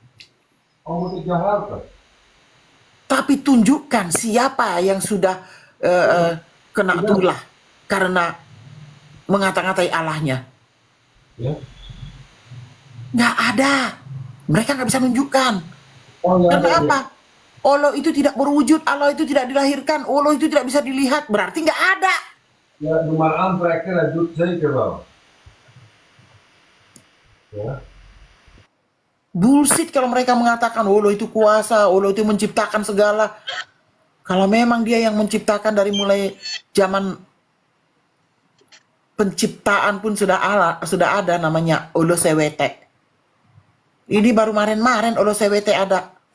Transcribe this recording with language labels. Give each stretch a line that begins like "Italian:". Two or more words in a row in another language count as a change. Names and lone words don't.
Indonesian: Tapi tunjukkan siapa yang sudah kena tulah karena mengata-ngatai Allahnya. Nggak ada. Mereka nggak bisa nunjukkan. Karena apa? Allah itu tidak berwujud, Allah itu tidak dilahirkan, Allah itu tidak bisa dilihat. Berarti nggak ada.
Dutch: Ja, doe maar aantrekken, dat doet zeker wel. Ja.
Indonesian: Bullshit kalau mereka mengatakan Allah itu kuasa, Allah itu menciptakan segala. Kalau memang dia yang menciptakan dari mulai zaman penciptaan pun sudah ada namanya Allah Sewete. Ini baru kemarin Allah Sewete ada.